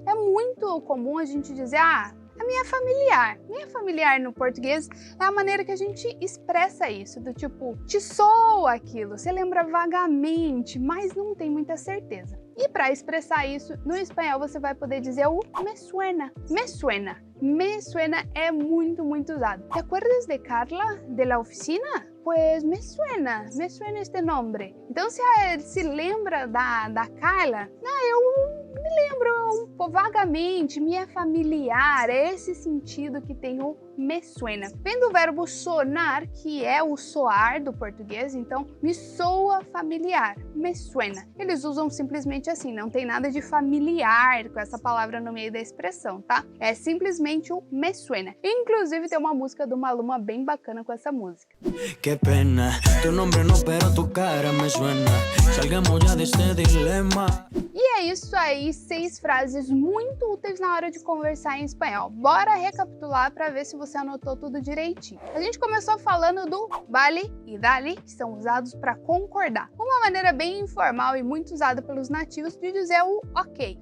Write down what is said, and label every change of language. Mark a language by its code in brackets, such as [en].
[pt] É muito comum a gente dizer, a minha familiar. Minha familiar no português é a maneira que a gente expressa isso, do tipo, te soa aquilo, você lembra vagamente, mas não tem muita certeza. E para expressar isso, no espanhol você vai poder dizer o me suena. Me suena. Me suena é muito usado. [es] ¿Te acuerdas de Carla de la oficina? Pues me suena este nome. [pt] Então se lembra da Carla, eu me lembro vagamente, me é familiar, é esse sentido que tem o me suena. Vem do verbo sonar, que é o soar do português, então me soa familiar, me suena. Eles usam simplesmente assim, não tem nada de familiar com essa palavra no meio da expressão, tá? É simplesmente o me suena. Inclusive tem uma música do Maluma bem bacana com essa música. [es] Que pena, tu nombre no, pero tu cara me suena. Salgamos já deste dilema. [pt] E é isso aí, 6 frases muito úteis na hora de conversar em espanhol. Bora recapitular para ver se você anotou tudo direitinho. A gente começou falando do vale e dale, que são usados para concordar. Uma maneira bem informal e muito usada pelos nativos de dizer o ok.